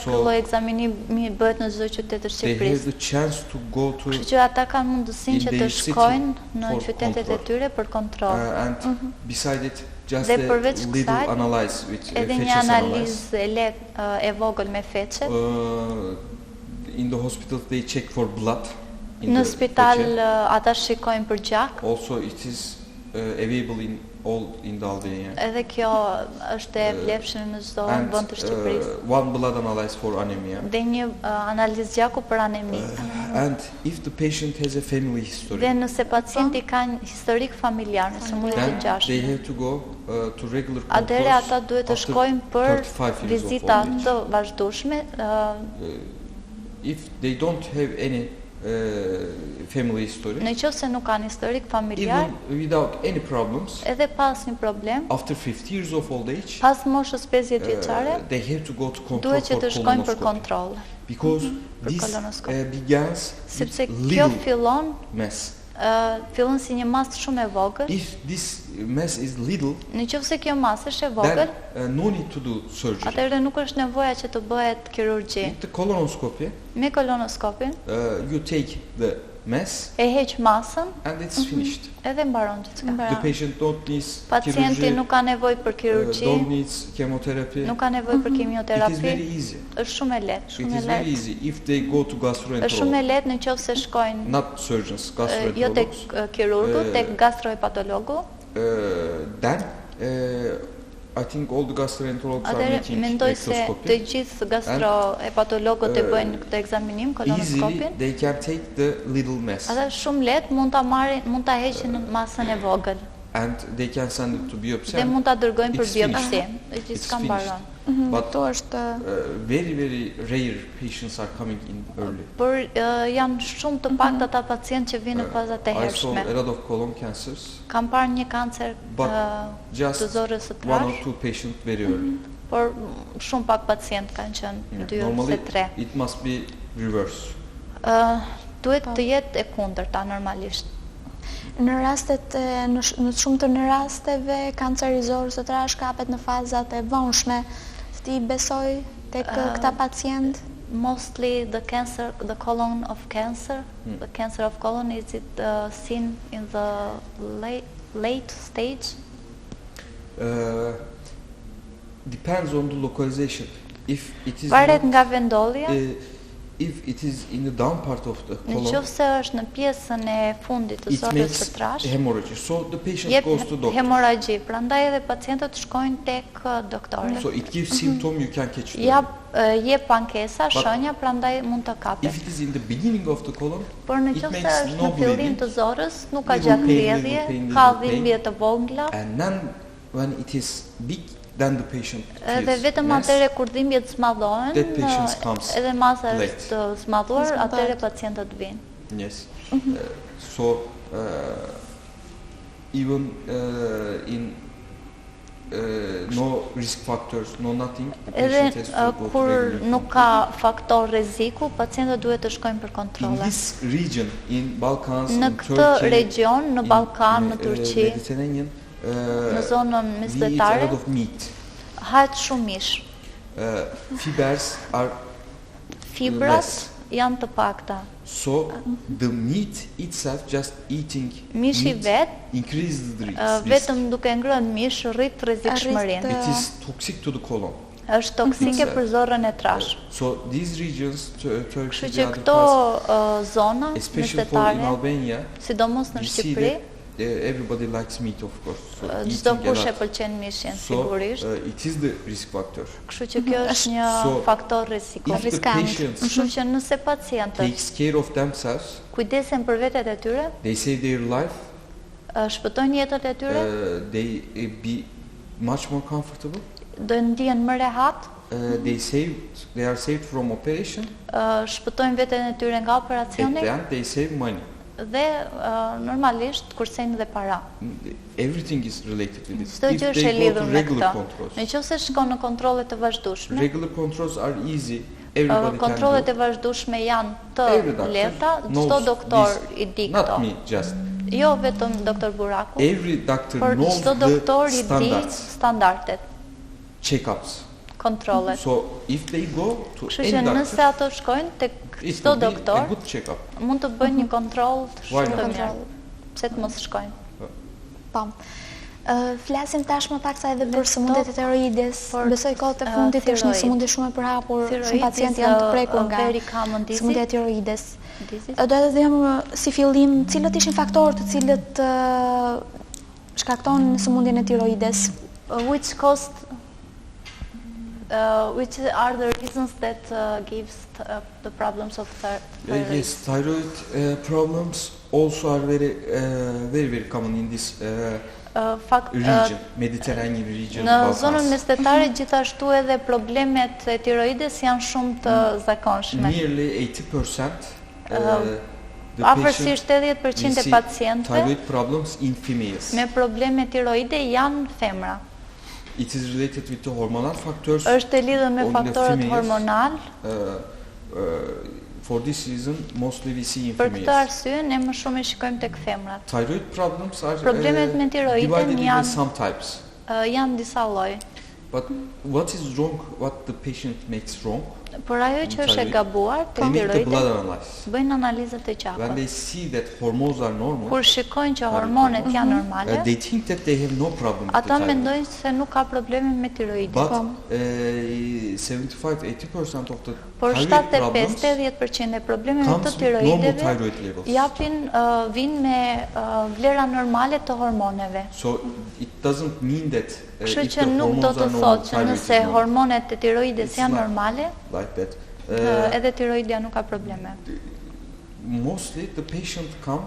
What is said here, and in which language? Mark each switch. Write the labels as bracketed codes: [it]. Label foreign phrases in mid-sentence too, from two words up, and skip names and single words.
[en] So, [sq] ky lloj ekzaminimi bëhet në çdo qytet të [en] They have [sq] Shqipërisë. [en] the chance to go to [sq] Kështu që ata kanë mundësinë [en] in [sq] që të [en] their city [sq] shkojnë në [en] for [sq] qytetet e [en] control. [sq] tyre për kontroll. [en] And beside it, just [sq] Dhe [en] a [sq] përveç [en] little [sq] kësaj, [en] analyze with [sq] Edhe një [en] feces analyze. [sq] analizë e lehtë e vogël me feçe. [en] In the hospital, they check for blood. In [sq] Në [en] the [sq] spital [en] feces. [sq] ata shikojnë për gjak. [en] Also, it is available in all in the Albania. [sq] Edhe kjo është e vlefshme në çdo [en] And [sq] vend të Shqipërisë. [en] one blood analyze for anemia. [sq] Dhe një analizë gjaku për anemi. [en] And if the patient has a family history, [sq] Dhe nëse pacienti ka një historik familjar në sëmundje të [en] then they [sq] ngjashme, [en] have to go to regular [sq] atëherë [en] controls [sq] ata duhet të [en] after [sq] shkojnë për [en] 35 years of [sq] vizita [en] old age. [sq] të vazhdueshme. [en] If they don't have any family history, [sq] Në qoftë se nuk kanë historik familjar, [en] even without any problems, [sq] edhe pas një problem, [en] after 50 years of old age, [sq] pas moshës 50 vjeçare, [en] they have to go to control [sq] duhet që [en] for [sq] të shkojnë për [en] colonoscopy. [sq] kontroll. [en] Because [sq] Për [en] this [sq] kolonoskopi. [en] begins [sq] Sepse [en] with [sq] kjo [en] little [sq] fillon [en] mass. [sq] Fillon si një masë shumë e vogël. [en] If this mass is little, [sq] Nëse kjo masë është e vogël, [en] then no need to do surgery. [sq] atëherë nuk është nevoja që të bëhet kirurgji. [en] With the colonoscopy, [sq] Me kolonoskopin [en] you take the mass [sq] e heq masën [en] and it's finished. [sq] edhe mbaron gjithçka. [en] The patient don't need [sq] Pacienti [en] kirurgy, [sq] nuk ka nevojë për kirurgji, [en] don't need chemotherapy. [sq] nuk ka nevojë për [en] It is [sq] kimioterapi. [en] very easy. [sq] Është shumë e lehtë, [en] It [sq] shumë e [en] is very [sq] lehtë. [en] easy if they go to [sq] Është shumë e [en] gastroenterologist, [sq] lehtë nëse shkojnë [en] not surgeons, [sq] jo tek [en] gastroenterologists. [sq] kirurgu, tek gastrohepatologu. [en] Then I think all the gastroenterologists are [sq] Atëherë [en] making [sq] mendoj se të [en] ectoscopy. [sq] gjithë gastrohepatologët e bëjnë këtë ekzaminim, [en] Easily [sq] kolonoskopin. [en] they can take the little mass [sq] Atë shumë lehtë mund ta marrin, mund ta heqin masën e vogël [en] and they can send it to biopsy. [sq] dhe [en] and [sq] mund ta dërgojnë për [en] it's finished. [sq] biopsi. [en] It's [sq] Gjithçka [en] finished. [sq] mbaron. [en] But [sq] Këtu është [en] very rare patients are coming in early. [sq] Por janë shumë të paktë ata pacientë që vinë në fazat e [en] I saw [sq] hershme. [en] a lot of colon cancers, [sq] Kam parë një kancer [en] but [sq] të [en] just [sq] zorës së [en] one or [sq] trash, [en] two patients very early. [sq] por shumë pak pacientë kanë qenë 2 [en] Normally [sq] ose 3. [en] it must be reverse. [sq] Duhet të jetë e kundërta normalisht. në rastet në shumë të rasteve kanceri i zorës së trash kapet në fazat e vonshme. Ti besoj tek këta pacient? [en] Mostly the colon of cancer, the cancer of colon, is it seen in the late stage? Depends on the localization. If it is [sq] Varet [en] not, [sq] nga vendolja. [en] if it is in the down part of the colon, [sq] Nëse është në pjesën e fundit të [en] it [sq] zorës [en] makes [sq] së trash, [en] hemorrhage. So the patient [sq] jep [en] goes to doctor. [sq] hemorragji, prandaj edhe pacientët shkojnë tek doktori. [en] So it gives symptom, you can catch the [sq] Jep pankesa, shenja, prandaj mund të kapet. [en] If it is in the beginning of the colon, [sq] Por [en] it [sq] nëse [en] makes [sq] është [en] no [sq] në fillim [en] bleeding, [sq] të zorës, nuk ka [en] little [sq] gjatë [en] pain, [sq] rrjedhje, [en] little pain, [sq] ka [en] little pain. [sq] dhimbje të vogla, [en] and then when it is big, then the patient [sq] edhe [en] feels [sq] vetëm [en] mass. [sq] atëre kur dhimbjet smadhohen, [en] That patient comes [sq] edhe masa [en] late. [sq] është smadhuar, atëre pacientët vinë. [en] Yes. So even in no risk factors, no nothing, the [sq] Edhe [en] patient has to go to [sq] kur [en] regular [sq] nuk ka faktor rreziku, pacientët duhet të shkojnë për [en] In [sq] kontrolle. [en] this region, in Balkans, [sq] Në [en] in [sq] këtë [en] Turkey, [sq] region, në [en] in, [sq] Ballkan, në Turqi, [en] Mediterranean, [sq] në zonën [en] we eat a [sq] mesdhetare, [en] lot of meat. [sq] hahet shumë mish. [en] Fibers are [sq] Fibrat [en] less. [sq] janë të pakta. [en] So the meat itself, just eating [sq] Mishi [en] meat, [sq] vet, [en] increases the risk. [sq] vetëm duke ngrënë mish rrit rrezikshmërinë. [en] It is toxic to the colon. [sq] Është toksike për zorrën e trash. [en] So these regions, Turkey, [sq] Kështu [en] the [sq] që [en] other [sq] këto [en] parts, [sq] zona [en] especially for in [sq] mesdhetare, Albania, sidomos në [en] you see [sq] Shqipëri, [en] that everybody likes meat, of course. So [sq] çdo [en] eating a [sq] kush e [en] lot. [sq] pëlqen mishin [en] So [sq] sigurisht. [en] it is the risk factor. [sq] Kështu që kjo është një [en] So, [sq] faktor rreziku. [en] If the patients [sq] Kështu që nëse pacientët [en] takes care of themselves, [sq] kujdesen për vetet e tyre, [en] they save their life, [sq] shpëtojnë jetët e tyre, [en] they be much more comfortable. [sq] do ndihen më rehat, [en] They are saved from operation, [sq] shpëtojnë veten e tyre nga [en] at [sq] operacioni [en] the end they save money. [sq] dhe normalisht kursejnë dhe para. [en] Everything is related with it. [sq] Çdo [en] If [sq] gjë është e [en] they go [sq] lidhur [en] to [sq] me [en] regular [sq] këtë. [en] controls, [sq] Nëse shkon në kontrolle të vazhdueshme, [en] regular controls are easy. Everybody [sq] kontrollet [en] can [sq] e vazhdueshme janë të [en] Every doctor [sq] lehta, [en] knows [sq] çdo doktor [en] this. [sq] i di [en] Not [sq] këto. [en] me, just [sq] Jo vetëm doktor Buraku, [en] every doctor [sq] por [en] knows [sq] çdo doktor [en] the [sq] i di [en] standards, [sq] standardet, [en] checkups. [sq] kontrollet. [en] So if they go to [sq] Kështu [en] any [sq] që [en] doctor, [sq] nëse ato shkojnë tek [en] it [sq] çdo [en] will be a [sq] doktor, [en] good checkup. [sq] mund të bëjnë një kontroll të [en] Why [sq] shumë të [en] not? [sq] mirë. Pse të mos shkojnë? Po. Flasim tashmë pak sa edhe për sëmundjet e tiroides. [en] For, [sq] Besoj kohët e fundit është një [en] thyroid. [sq] sëmundje shumë e përhapur, shumë [en] Thyroid [sq] pacientë [en] is [sq] janë të [en] a [sq] prekur nga [en] very common disease. [sq] sëmundja e tiroides. [en] Disease. [sq] Do të them si fillim, cilët ishin faktorët të cilët shkaktojnë sëmundjen e tiroides? [en] Which are the reasons that gives the problems of thyroid? Yes, thyroid problems also are very common in this region, Mediterranean region. [sq] Në [en] Balkans. [sq] zonën mesdhetare gjithashtu edhe problemet e tiroides janë shumë të zakonshme. [en] Nearly 80% the [sq] Afërsisht [en] patient [sq] 80% [en] we [sq] e [en] see [sq] pacientëve [en] thyroid problems in females. [sq] me probleme tiroide janë femra. [en] It is related with the hormonal factors. [sq] Është e lidhur me [en] On the [sq] faktorët [en] females, [sq] hormonal. [en] For this reason, mostly we see in [sq] Për këtë [en] females. [sq] arsye ne më shumë e shikojmë tek femrat. [en] Thyroid problems are [sq] Problemet me tiroidin [en] divided into [sq] janë [en] some types. [sq] Janë disa lloj. [en] But what is wrong, what the patient makes wrong, [sq] Por ajo që është e gabuar te [en] they make the blood [sq] tiroidi, [en] analysis. [sq] bëjnë analizat e [en] When they [sq] qafës. [en] see that hormones are normal, [sq] Kur shikojnë që hormonet janë normale, [en] they think that they have no problem with the [sq] ata [en] thyroid. [sq] mendojnë se nuk ka probleme me tiroidin. [en] But 75-80% of the [sq] Por [en] thyroid problems [sq] 75-80% e problemeve të [en] comes with normal [sq] tiroideve [en] thyroid levels. [sq] vinë me vlera normale të hormoneve. [en] So it doesn't mean that [sq] Kështu [en] if [sq] që [en] the [sq] nuk do [en] hormones [sq] të [en] are normal, [sq] thotë që [en] thyroid is [sq] nëse [en] normal. [sq] hormonet e tiroides [en] It's [sq] janë [en] not [sq] normale, [en] Like that. [sq] edhe tiroidja nuk ka probleme. [en] Mostly the patient comes